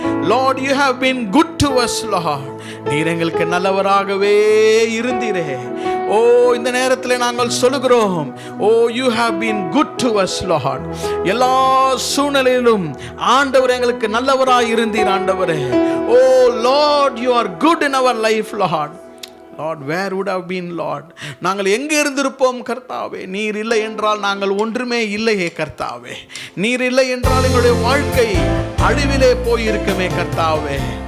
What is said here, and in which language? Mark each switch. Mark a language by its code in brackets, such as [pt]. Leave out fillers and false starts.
[en] Lord, you have been good to us, Lord. [ta] நீர் எங்களுக்கு நல்லவராகவே இருந்தீரே. [en] ஓ, [ta] இந்த நேரத்தில் நாங்கள் சொல்லுகிறோம், [en] Oh, you have been good to us, Lord. [ta] எல்லா சூழ்நிலையிலும் ஆண்டவர் எங்களுக்கு நல்லவராய் இருந்தீர் ஆண்டவரே. [en] Oh Lord, you are good in our life, Lord. Lord, where would have been, Lord? [ta] நாங்கள் எங்கே இருந்திருப்போம் கர்த்தாவே? நீர் இல்லை என்றால் நாங்கள் ஒன்றுமே இல்லையே கர்த்தாவே. நீர் இல்லை என்றால் எங்களுடைய வாழ்க்கை அழிவிலே போயிருக்கமே கர்த்தாவே.